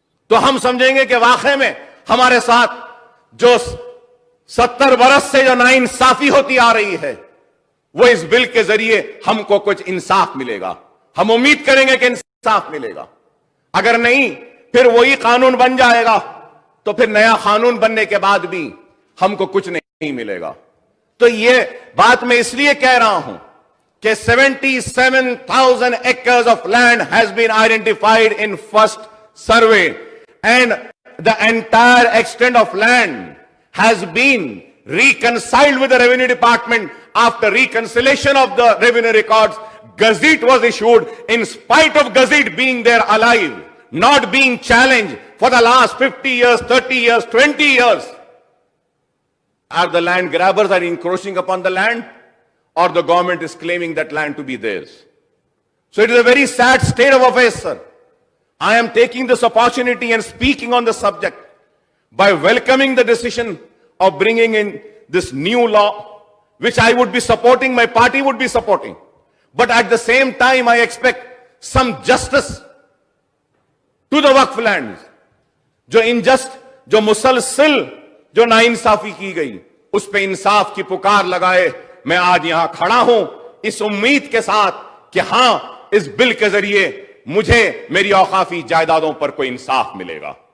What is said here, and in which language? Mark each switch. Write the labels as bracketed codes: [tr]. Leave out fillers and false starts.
[ur] تو ہم سمجھیں گے کہ واقعے میں ہمارے ساتھ جو 70 برس سے جو ناانصافی ہوتی آ رہی ہے، وہ اس بل کے ذریعے ہم کو کچھ انصاف ملے گا. ہم امید کریں گے کہ انصاف ملے گا. اگر نہیں پھر وہی قانون بن جائے گا، تو پھر نیا قانون بننے کے بعد بھی ہم کو کچھ نہیں ملے گا. تو یہ بات میں اس لیے کہہ رہا ہوں کہ [en] 77,000 acres of land has been identified in first survey, and the entire extent of land has been reconciled with the Revenue Department. After reconciliation of the revenue records, Gazette was issued. In spite of Gazette being there alive, not being challenged for the last 50 years, 30 years, 20 years, are the land grabbers are encroaching upon the land, or the government is claiming that land to be theirs. So it is a very sad state of affairs, sir. I am taking this opportunity and speaking on the subject by welcoming the decision of bringing in this new law, which I would be supporting, my party would be supporting. But at the same time, I expect some justice to the Waqf lands. [ur] جو ingest, جو مسلسل جو ناانصافی کی گئی، اس پہ انصاف کی پکار لگائے میں آج یہاں کھڑا ہوں، اس امید کے ساتھ کہ ہاں اس بل کے ذریعے مجھے میری اوقافی جائیدادوں پر کوئی انصاف ملے گا.